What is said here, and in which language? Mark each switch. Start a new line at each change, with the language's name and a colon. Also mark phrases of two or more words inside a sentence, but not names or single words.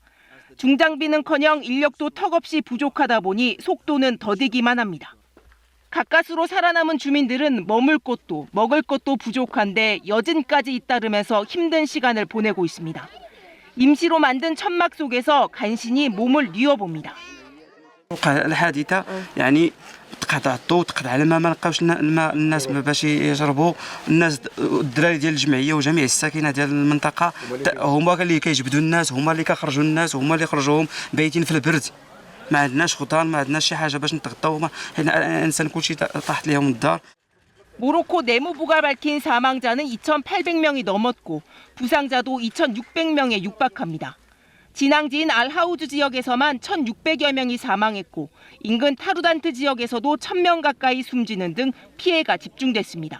Korean: 중장비는커녕 인력도 턱없이 부족하다 보니 속도는 더디기만 합니다. 가까스로 살아남은 주민들은 머물 곳도 먹을 것도 부족한데 여진까지 잇따르면서 힘든 시간을 보내고 있습니다. 임시로 만든 천막 속에서 간신히 몸을 뉘어봅니다.
Arabic: الحادثة يعني تقطع الضوء تقطع الماء ما لقاوش الماء الناس باش يشربوا الناس الدراري ديال الجمعية وجميع الساكنة ديال المنطقة هما اللي كيجبدوا الناس هما اللي كيخرجوا الناس هما اللي خرجوهم بايتين في البرد ما عندناش خضار ما عندناش شي حاجة باش نتغطاو حنا الانسان كلشي طاحت ليهم الدار.
Korean: 모로코 내무부가 밝힌 사망자는 2,800명이 넘었고 부상자도 2,600명에 육박합니다. 진앙지인 알하우즈 지역에서만 1,600여 명이 사망했고 인근 타루단트 지역에서도 1,000명 가까이 숨지는 등 피해가 집중됐습니다.